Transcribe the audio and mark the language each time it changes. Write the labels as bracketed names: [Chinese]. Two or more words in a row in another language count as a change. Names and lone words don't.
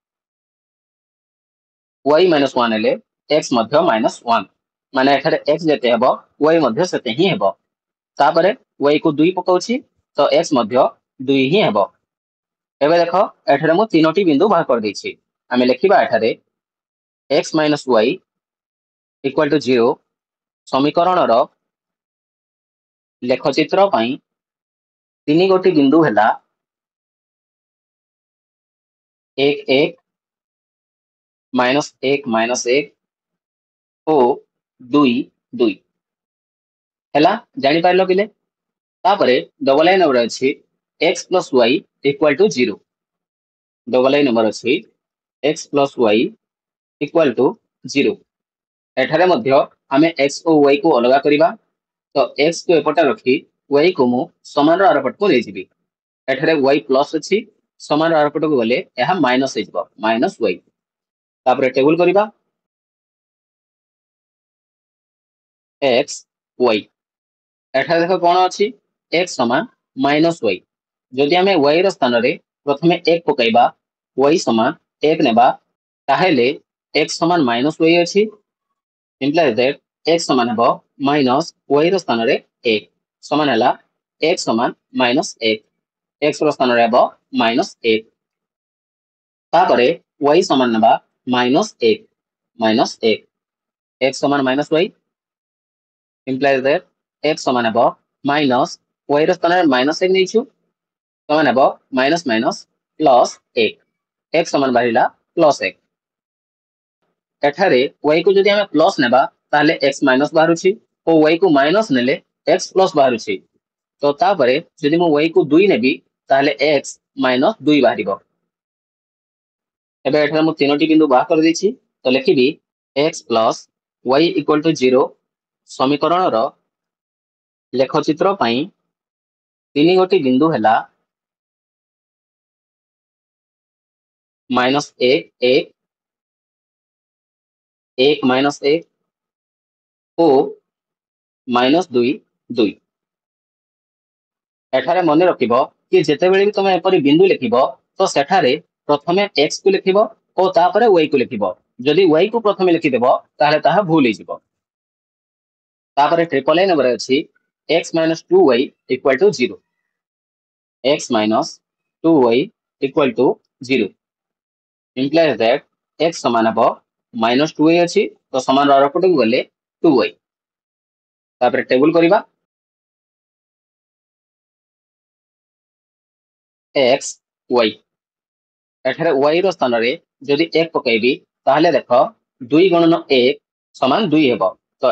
[Odia] y -1 ହେଲେ x ମଧ୍ୟ -1, ମାନେ ଏଠାରେ x ଯେତେ ହେବ y ମଧ୍ୟ ସେତେ ହିଁ ହେବ। ତାପରେ y କୁ 2 ପକାଉଛି, ତ x ମଧ୍ୟ 2 ହିଁ ହେବ। ଏବେ ଦେଖ ଏଠାରେ ମୁଁ 3ଟି ବିନ୍ଦୁ ବାହାର କରିଦେଇଛି। ଆମେ ଲେଖିବା ଏଠାରେ x - y [English] equal to [Odia] 0 ସମୀକରଣର ଲେଖଚିତ୍ର ପାଇଁ 3ଗୋଟି ବିନ୍ଦୁ ହେଲା 1 1 -1 -1 ଓ 2 2 ହେଲା। ଜାଣିପାରିଲ ପିଲେ। ତାପରେ ଡବଲ I ନମ୍ବର ଅଛି x + y [English] equal to [Odia] 0। ଡବଲ I ନମ୍ବର ଅଛି x + y [English] equal to [Odia] 0। ଏଠାରେ ମଧ୍ୟ ଆମେ x ଓ y କୁ ଅଲଗା କରିବା। ତ x କୁ ଏପଟେ ରଖି y କୁ ମୁଁ ସମାନର ଆରପଟକୁ ନେଇଯିବି। ଏଠାରେ y ପ୍ଲସ ଅଛି, ସମାନର ଆରପଟକୁ ଗଲେ ଏହା ମାଇନସ ହେଇଯିବ, -y। ତାପରେ ଟେବୁଲ କରିବା x y। ଏଠାରେ ଦେଖ କ'ଣ ଅଛି, x ସମାନ -y। ଯଦି ଆମେ y ର ସ୍ଥାନରେ ପ୍ରଥମେ 1 ପକାଇବା, y ସମାନ 1 ନେବା, ତାହେଲେ x ସମାନ -y ଅଛି। [English] implies that [Odia] x ସମାନ ହେବ -y ର ସ୍ଥାନରେ 1 ସମାନ ହେଲା x ସମାନ -1। x ର ସ୍ଥାନରେ ହେବ -1। ତାପରେ y ସମାନ ନେବା -1 x ସମାନ -y [English] implies that [Odia] x ସମାନ ହେବ y ର ସ୍ଥାନରେ -1 ନେଇଛୁ, ସମାନ ହେବ -1 x ସମାନ ବାହାରିଲା +1। ଏଠାରେ y କୁ ଯଦି ଆମେ ପ୍ଲସ ନେବା ତାହେଲେ x ମାଇନସ ବାହାରୁଛି ଓ y କୁ ମାଇନସ ନେଲେ x ପ୍ଲସ ବାହାରୁଛି। ତ ତାପରେ ଯଦି ମୁଁ y କୁ 2 ନେବି ତାହେଲେ x -2 ବାହାରିବ। ଏବେ ଏଠାରେ ମୁଁ 3ଟି ବିନ୍ଦୁ ବାହାର କରିଦେଇଛି, ତ ଲେଖିବି x + y [English] equal to [Odia] 0 ସମୀକରଣର ଲେଖଚିତ୍ର ପାଇଁ 3ଗୋଟି ବିନ୍ଦୁ ହେଲା -1 1 1 -1 ଓ -2 2। ଏଠାରେ ମନେ ରଖିବ କି ଯେତେବେଳେ ବି ତମେ ଏପରି ବିନ୍ଦୁ ଲେଖିବ ତ ସେଠାରେ ପ୍ରଥମେ x କୁ ଲେଖିବ ଓ ତାପରେ y କୁ ଲେଖିବ। ଯଦି y କୁ ପ୍ରଥମେ ଲେଖିଦେବ ତାହେଲେ ତାହା ଭୁଲ ହେଇଯିବ। ତାପରେ ଟ୍ରିପଲ I ନମ୍ବର ଅଛି x - 2y [English] equal to [Odia] 0। x - 2y [English] equal to [Odia] 0 [English] implies that [Odia] x ସମାନ ହେବ -2y ଅଛି, ତ ସମାନ ଆରପଟକୁ ଗଲେ 2y। ତାପରେ ଟେବୁଲ କରିବା x y। ଏଠାରେ y ର ସ୍ଥାନରେ ଯଦି 1 ପକାଇବି ତାହେଲେ ଦେଖ 2 ଗୁଣନ 1 ସମାନ 2 ହେବ ତ